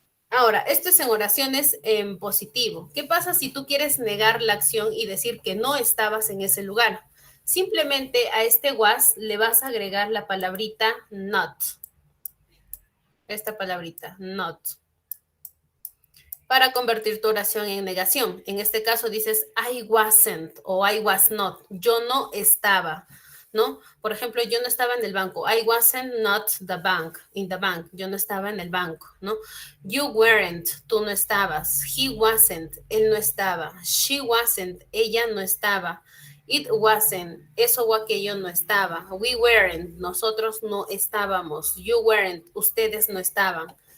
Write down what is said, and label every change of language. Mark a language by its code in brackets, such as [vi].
[es] Ahora, esto es en oraciones en positivo. ¿Qué pasa si tú quieres negar la acción y decir que no estabas en ese lugar? Simplemente a este was le vas a agregar la palabrita not. Esta palabrita, not. Para convertir tu oración en negación. En este caso dices [en] I wasn't [es] o [en] I was not. [es] Yo no estaba, ¿no? Por ejemplo, yo no estaba en el banco. [en] I wasn't not the bank, in the bank. [es] Yo no estaba en el banco, ¿no? [en] You weren't, [es] tú no estabas. [en] He wasn't, [es] él no estaba. [en] She wasn't, [es] ella no estaba. [en] It wasn't, [es] eso o aquello no estaba. [en] We weren't, [es] nosotros no estábamos. [en] You weren't, [es] ustedes no estaban.